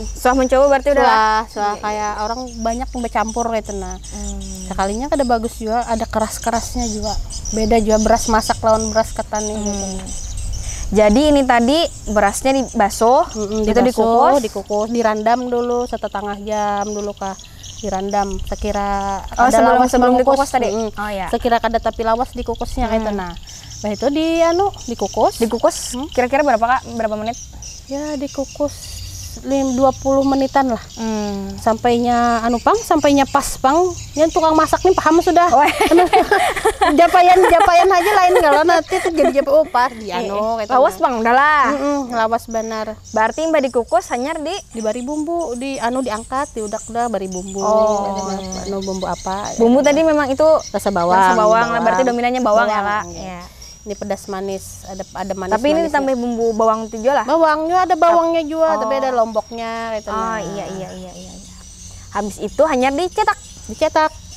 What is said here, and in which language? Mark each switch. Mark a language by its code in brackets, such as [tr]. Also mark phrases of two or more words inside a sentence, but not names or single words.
[id] Setelah mencoba berarti udah kayak orang banyak bercampur gitu nah. Sekalinya ada bagus juga, ada keras-kerasnya juga. [bjn] Beda juga beras masak lawan beras ketan gitu. [id] Jadi ini tadi berasnya dibasuh, itu dikukus, direndam dulu 1,5 jam dulu kah. Direndam sekira sebelum dikukus tadi. [bjn] Sekira kada tapi lawas dikukusnya kayak nah. [id] Nah itu dikukus. Kira-kira berapa menit? Ya dikukus 20 menitan lah. [bjn] Sampainya sampainya pas pang. Yang tukang masak nih paham sudah. Japayan aja lain kalau nanti tuh jadi pas di gitu. Lawas bang, udahlah. Lawas benar. [id] Berarti mbak dikukus hanya [bjn] dibari bumbu, diangkat, diudak-udak bari bumbu. [id] Bumbu apa? Bumbu tadi memang itu rasa bawang. Lah, berarti dominannya bawang ya, Kak. Iya. Ini pedas manis, ada manis. Tapi ini ditambah bumbu bawang itu juga lah. Bawangnya ada bawangnya juga, tapi ada lomboknya gitu. Iya. Habis itu hanya dicetak.